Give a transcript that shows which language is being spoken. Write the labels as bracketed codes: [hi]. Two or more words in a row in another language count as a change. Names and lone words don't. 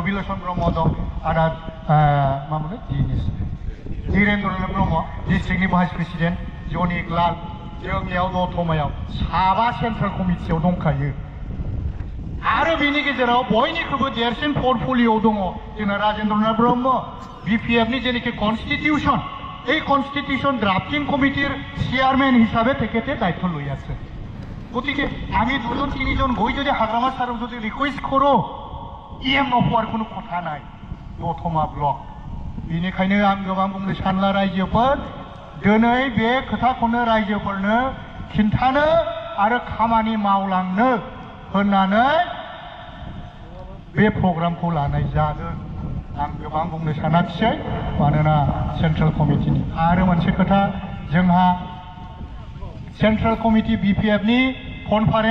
[brx] आदा रबिलोचन ब्रह्म दं आदा मा मोनो धीरेन्द्र ब्रह्म डिस्ट्रिक्टनि [en] vice president [brx] जनिक लाल जोंनियाव दतमायाव साबा [en] central committeeyao [brx] दंखायो आरो बिनि गेजेराव बयनिख्रुइबो देरसिन पर्टफलिय'आव दङ जोंना राजेन्द्रनाथ ब्रह्म बिपिएफनि जेनाखि कनस्टिटिउशन [as] এই [en] constitution drafting committee's chairman [as] হিসাবে তেখেতে দায়িত্ব লৈ আছে গতিকে আমি দুজন তিনিজন গৈ যদি হাগ্রামা সারক যদি রিকোয়েস্ট করো ইএম নপোৱাৰ কোনো কথা নাই [brx] दतमा ब्लक बेनिखायनो आं गोबां बुंनो सानला रायजोफोर दिनै बे खोथाखौनो रायजोफोरनो खिन्थानो आरो खामानि मावलांनो होननानै बे प्रग्रामखौ लानाय जादों आं गोबां बुंनो सानाखिसै मानोना [en] central committeeni [brx] आरो मोनसे खोथा जोंहा [en] central committee [brx] बिपिएफनि कनफारेन्स